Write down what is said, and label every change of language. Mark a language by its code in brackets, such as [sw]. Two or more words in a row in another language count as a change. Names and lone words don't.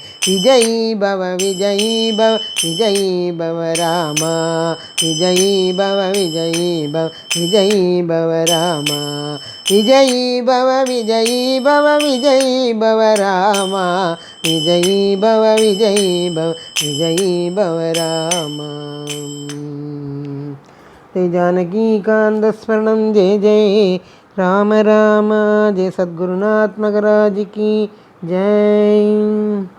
[sa] विजयी भव विजयी भव विजयी भव रामा, विजयी भव विजयी भव विजयी भव रामा. विजयी भव विजयी भव विजयी भव रामा, विजयी भव विजयी भव विजयी भव रामा. जय जानकी कांत स्मरणं जय जय राम राम. [hi] जय सद्गुरुनाथ महाराज की जय.